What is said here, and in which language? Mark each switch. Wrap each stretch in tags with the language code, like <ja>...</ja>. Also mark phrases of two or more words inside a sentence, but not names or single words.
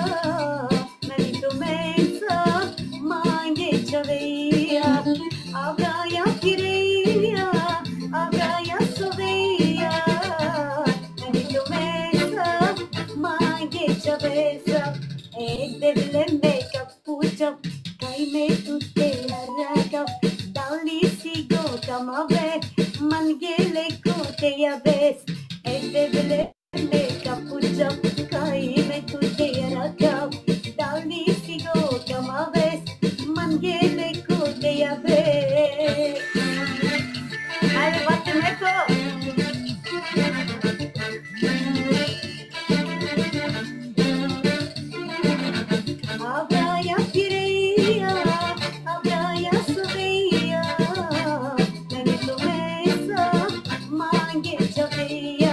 <rom>Avraia firea, avraia soveia. Nemitomesa, mange chavesa. E devile make pucha, kai me tutte araka. Dali sigo kamave, mangele kote ya bes. E devile make pucha, kai me tutte araka. Dali sigo kamave, mangele kote ya bes.</rom> <tr>Haydi battı Meko.</tr> <rom>Avraia firea, avraia soveia. Nemitomesa, mange chavea.</rom>